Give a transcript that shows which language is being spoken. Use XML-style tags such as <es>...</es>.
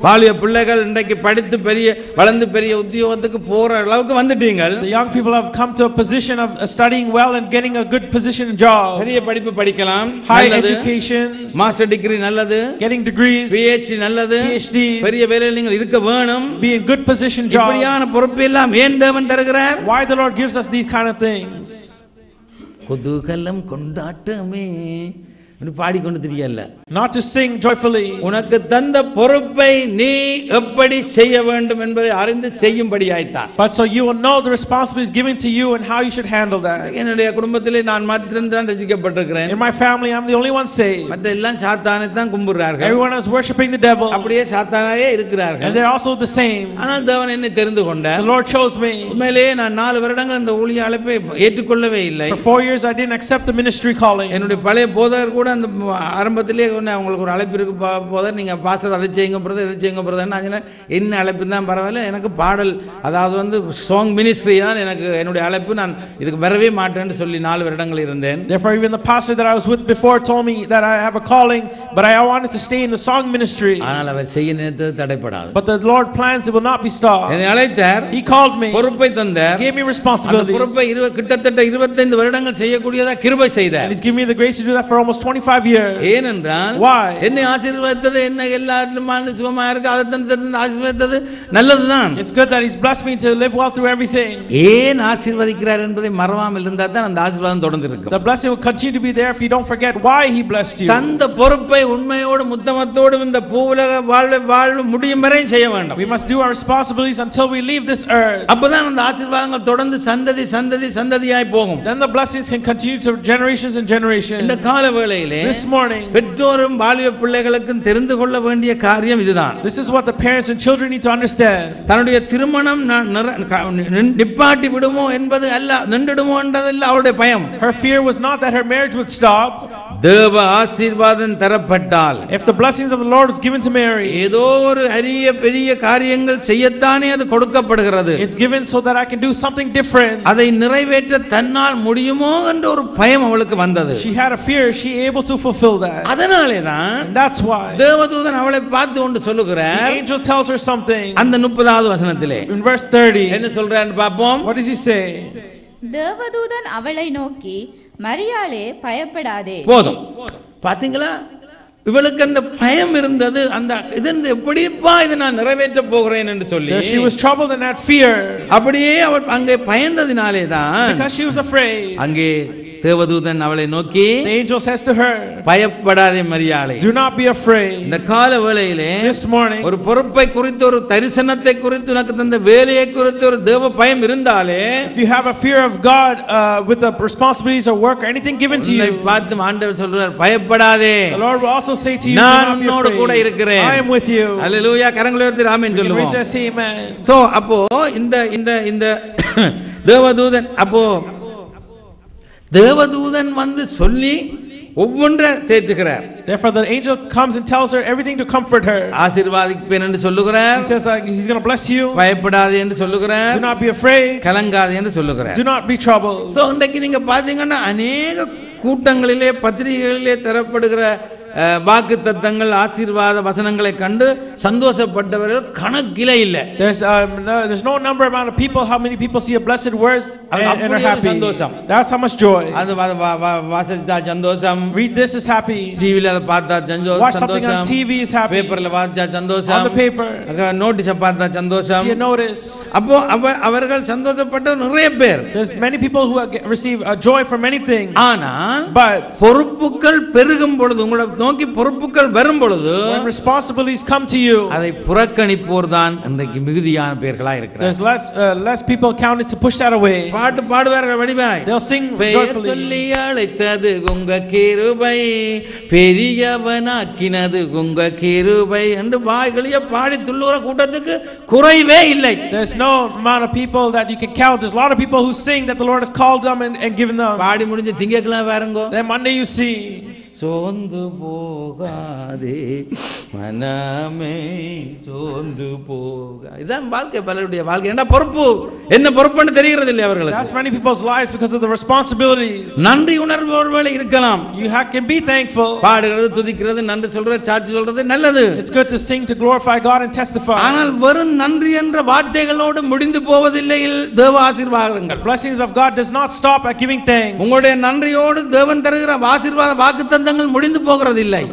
<ta>வாலிய பிள்ளைகள் இன்றைக்கு படித்து வளர்ந்து பெரிய உத்தியோகத்துக்கு போற அளவுக்கு வந்துட்டீங்க.</ta> <en>The young people have come to a position of studying well and getting a good position and job.</en> <ta>பெரிய படிப்பு படிக்கலாம்,</ta> <en>High education, master degree</en> <ta>நல்லது,</ta> <en>getting degrees,</en> <ta>PhD நல்லது,</ta> <en>PhDs,</en> <ta>பெரிய வேலையில் நீங்கள் இருக்க வேணும்,</ta> <en>be in good position jobs.</en> <ta>இப்படியான பொறுப்பு எல்லாம் ஏன் தேவன் தருகிறார்?</ta> <en>Why the Lord gives us these kind of things?</en> <ta>குதூகலம் கொண்டாட்டமே பாடிக்கொண்டு தெரியல,</ta> <en>Not to sing joyfully.</en> <ta>உனக்கு தந்த பொறுப்பை நீ எப்படி செய்ய வேண்டும் என்பதை அறிந்து செய்யும்படியாய்த்தான்.</ta> <en>But so you will know the responsibility is given to you and how you should handle that.</en> <ta>என்னுடைய குடும்பத்திலே நான் மாத்திரம் தான் ரசிக்கப்பட்டிருக்கிறேன்.</ta> <en>In my family I'm the only one saved.</en> <ta>மற்ற எல்லாம் சாத்தானை தான் கும்பிடுறார்கள்.</ta> <en>Everyone is worshiping the devil.</en> <ta>அப்படியே சாத்தானாயே இருக்கிறார்கள்.</ta> <en>And they're also the same.</en> <ta>ஆனால் தேவன் என்னை தெரிந்து கொண்டார்.</ta> <en>The Lord chose me.</en> <ta>உண்மையிலேயே நான் 4 வருடங்கள் அந்த ஊழிய அழைப்பை ஏற்றுக்கொள்ளவே இல்லை.</ta> <en>For 4 years I didn't accept the ministry calling.</en> <ta>என்னுடைய பழைய போதகர் கூட அந்த ஆரம்பத்திலே உங்களுக்கு ஒரு அழைப்பு இருக்கு போதர், நீங்க பாஸ்டர் அதை செய்யுங்க பிரதர் இதை செய்யுங்க பிரதர், என்ன அழைப்பு தான் பரவாயில்ல, எனக்கு பாடல் அதாவது</ta> <en>song ministry</en> <ta>தான் எனக்கு என்னுடைய அழைப்பு, நான் இதுக்கு வரவே மாட்டேன்னு சொல்லி 4 வருடங்கள் இருந்தேன்.</ta> <en>Therefore even the pastor that I was with before told me that I have a calling, but I wanted to stay in the song ministry.</en> <ta>ஆனால் அவர் செய்ய நினைத்தது தடைப்படாது.</ta> <en>But the Lord plans it will not be stopped.</en> <ta>என்னை அழைத்தார்,</ta> <en>He called me,</en> <ta>பொறுப்பை தந்தார்,</ta> <en>gave me responsibilities.</en> <ta>அந்த பொறுப்பை கிட்டத்தட்ட 25 வருடங்கள் செய்யக்கூடியதா கிருபை செய்தார்.</ta> <en>And He's given me the grace to do that for almost 25 25 years.</en> <ta>ஏனென்றால்</ta> <en>Why?</en> <ta>என்னை ஆசீர்வதித்தது, என்ன எல்லாரும் சுகமா இருக்கு, அதை தந்து ஆசீர்வதித்தது நல்லதுதான்.</ta> <en>It's good that he's blessed me to live well through everything.</en> <ta>ஏன் ஆசீர்வதிக்கிறார் என்பதை மறவாமல் இருந்தால் தான் அந்த ஆசீர்வாதம் தொடர்ந்து இருக்கும்.</ta> <en>The blessing will continue to be there if you don't forget why he blessed you.</en> <ta>தந்த பொறுப்பை உண்மையோடு முத்தமத்தோடு இந்த பூவுலக வாழ்வு முடியும் வரை செய்ய வேண்டும்.</ta> <en>We must do our responsibilities until we leave this earth.</en> <ta>அப்பதான் அந்த ஆசீர்வாதங்கள் தொடர்ந்து சந்ததியாய் போகும்.</ta> <en>Then the blessings can continue to generations and generations.</en> <ta>இந்த கால வேளையிலே</ta> <en>This morning,</en> <ta>பெற்றோரும் வாலிப பிள்ளைகளுக்கும் தெரிந்து கொள்ள வேண்டிய காரியம் இதுதான்.</ta> <en>this is what the parents and children need to understand.</en> <ta>தன்னுடைய திருமணம் நிப்பாட்டி விடுமோ என்பது அல்ல, நின்றுடுமோ என்பதல்ல அவளுடைய பயம்.</ta> <en>Her fear was not that her marriage would stop.</en> <ta>தேவ ஆசீர்வாதம் தரப்பட்டால்,</ta> <en>If the blessings of the Lord was given to Mary,</en> <ta>ஏதோ ஒரு அரிய பெரிய காரியங்கள் செய்யத்தானே அது கொடுக்கப்படுகிறது.</ta> <en>it's given so that I can do something different.</en> <ta>அதை நிறைவேற்ற தன்னால் முடியுமோ என்ற ஒரு பயம் அவளுக்கு வந்தது.</ta> <en>She had a fear, she able to fulfill that.</en> <ta>அதனாலே தான்</ta> <en>And that's why</en> <ta>தேவதூதன் அவளை பார்த்து கொண்டு</ta> <en>the</en> <ta>சொல்லுகிறார்.</ta> <en>angel tells her something.</en> <ta>அந்த 30வது வசனத்திலே</ta> <en>In verse 30,</en> <ta>என்ன சொல்றான்னு பாப்போம்.</ta> <en>what does he say?</en> <ta>தேவதூதன் அவளை நோக்கி, மரியாளே பயப்படாதே. போதும். பாத்தீங்களா, இவளுக்கு அந்த பயம் இருந்தது. அந்த இது எப்படிப்பா இதை நான் நிறைவேற்ற போகிறேன் என்று சொல்லி</ta> <en>There she was troubled and had fear.</en> <ta>அப்படியே அவள் அங்கே பயந்ததினாலே தான்</ta> <en>Because she was afraid.</en> <ta>அங்கே தேவதூதன் அவளை நோக்கி,</ta> <en>The angel says to her,</en> <ta>பயப்படாதே மரியாளே.</ta> <en>do not be afraid.</en> <ta>இந்த கால வேளையிலே</ta> <en>This morning,</en> <ta>ஒரு பொறுப்பை குறித்து, ஒரு தரிசனத்தை குறித்து, உனக்கு தந்த வேலையை குறித்து ஒரு தேவ பயம் இருந்தாலே,</ta> <en>if you have a fear of God with the responsibilities of work or anything given to you,</en> <ta>பார்த்து ஆண்டவர் சொல்றார், பயப்படாதே,</ta> <en>the Lord will also say to you, do</en> <ta>நான்</ta> <en>not be</en> <ta>உன்னோடு கூட</ta> <en>afraid.</en> <ta>இருக்கிறேன்.</ta> <en>I am with you.</en> <ta>அல்லேலூயா. கரங்களை உயர்த்தி ஆமென்</ta> <en>You can</en> <ta>சொல்லுவோம்.</ta> <en>raise your say amen.</en> <ta>So அப்போ இந்த தேவதூதன் அப்போ தேவதூதன் வந்து சொல்லி ஒவ்வொன்றை தேற்றுகிறார்.</ta> <en>Therefore the angel comes and tells her everything to comfort her.</en> <ta>ஆசீர்வாதிப்பேன் என்று சொல்லுகிறார்.</ta> <en>He says he's going to bless you.</en> <ta>பயப்படாதே என்று சொல்லுகிறார்.</ta> <en>Do not be afraid.</en> <ta>கலங்காதே என்று சொல்லுகிறார்.</ta> <en>Do not be troubled.</en> <ta>So இன்றைக்கு நீங்க பாத்தீங்கன்னா அநேக கூட்டங்களிலே பத்திரிகைகளிலே தரப்படுகிற வாக்குத்தத்தங்கள், ஆசீர்வாத வசனங்களை கண்டு சந்தோஷப்பட்டவர்கள் கணக்கிலே இல்லை.</ta> <en>There's no number amount of people, how many people see a blessed words and are happy. That's how much joy.</en> <ta>அது வாசிச்சா சந்தோஷம்,</ta> <en>Read this is happy.</en> <ta>டிவில அதை பார்த்தா சந்தோஷம்,</ta> <en>Watch something on TV is happy.</en> <ta>பேப்பர்ல வாசிச்சா சந்தோஷம்,</ta> <en>On the paper.</en> <ta>நோட்டீஸ பார்த்தா சந்தோஷம்.</ta> <en>See a notice.</en> <ta>அப்போ அவர்கள் சந்தோஷப்பட்ட நிறைய பேர்.</ta> <en>There's many people who receive joy from many things.</en> <ta>ஆனால்</ta> <en>But</en> <ta>பொறுப்புகள் பெருகும் பொழுது, உங்களை நோக்கி பொறுப்புகள் வரும் பொழுது,</ta> <en>when responsibilities come to you,</en> <ta>அதை புறக்கணிப்போர் தான் இன்றைக்கு மிகுதியான பேர்களா இருக்கிறார்.</ta> <en>there's less people counted to push that away.</en> <ta>பாட்டு பாடுவார்கள் வடிவாய்.</ta> <en>They'll sing</en> <ta>பெயர்</ta> <en>joyfully.</en> <ta>சொல்லி அழைத்தது உங்க கிருபை, பெரியவனாக்கினது உங்க கிருபை என்று வாய்களிய பாடி துள்ளுற கூட்டத்துக்கு குறைவே இல்லை.</ta> <en>There's no amount of people that you can count. There's a lot of people who sing that the Lord has called them and given them.</en> <ta>பாடி முடிஞ்சு திங்கக்கிழமை பாருங்க,</ta> <en>Then Monday you see,</en> <ta>சோர்ந்து போகாதே மனமே சோர்ந்து போகா. இதான் வாழ்க்கை, பலருடைய வாழ்க்கை. என்ன பொறுப்பு, என்ன பொறுப்புன்னு தெரிகிறது இல்லை அவர்களுக்கு.</ta> <en>that's many people's lives because of the responsibilities.</en> <ta>நன்றி உணர்வு ஒருவேளை இருக்கலாம்.</ta> <en>You can be thankful.</en> <ta>பாடுகிறது, துதிக்கிறது, நன்றி சொல்றது, சாட்சி சொல்றது நல்லது.</ta> <en>It's good to sing, to glorify God and testify.</en> <ta>ஆனால் வெறும் நன்றி என்ற வார்த்தைகளோடு முடிந்து போவதில்லை தேவ ஆசீர்வாதங்கள்.</ta> <en>Blessings of God does not stop at giving thanks.</en> <ta>உங்களுடைய நன்றியோடு தேவன் தருகிற ஆசீர்வாத வாக்குத்தத்தங்கள் முடிந்து போகிறது இல்லை.</ta>